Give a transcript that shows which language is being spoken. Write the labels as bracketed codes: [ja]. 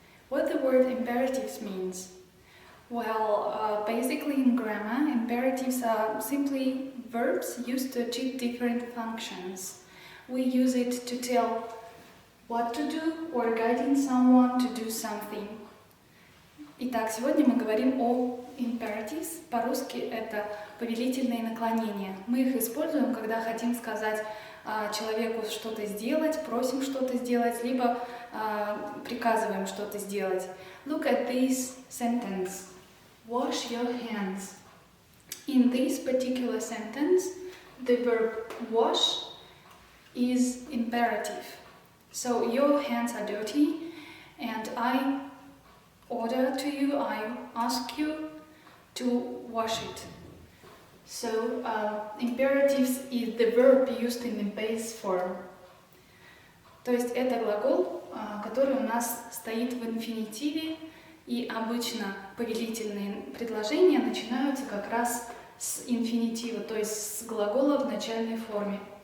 [en] What the word imperatives means? Well, basically in grammar, imperatives are simply verbs used to achieve different functions. We use it to tell what to do or guiding someone to do something. [ru] Итак, сегодня мы говорим о imperatives. По-русски это повелительные наклонения. Мы их используем, когда хотим сказать человеку что-то сделать, просим что-то сделать, либо приказываем что-то сделать. [en] Look at this sentence. Wash your hands. In this particular sentence, the verb wash is imperative. So your hands are dirty and I order to you, I ask you to wash it. So imperatives is the verb used in the base form. [ru] То есть это глагол, который у нас стоит в инфинитиве, и обычно повелительные предложения начинаются как раз с инфинитива, то есть с глагола в начальной форме.